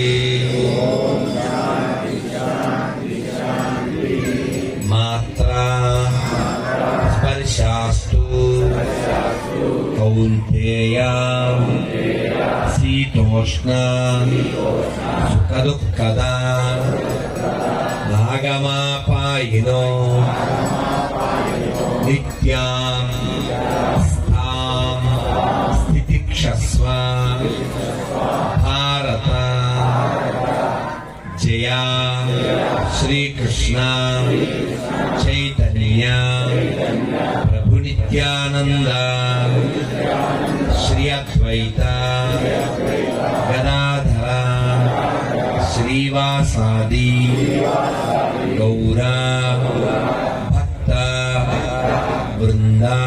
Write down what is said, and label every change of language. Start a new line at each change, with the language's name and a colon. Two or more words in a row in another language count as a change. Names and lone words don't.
Sanskrit: मात्रा स्पर्शास्तु कौन्तेय शीतोष्ण सुखदुःखदा आगमापायिनो नित्यां स्थां स्थितिक्षस्व भारत జయ శ్రీకృష్ణ చైతన్య ప్రభు నిత్యానంద శ్రీ అద్వైత గదాధర శ్రీవాసాది గౌర భక్త బృంద.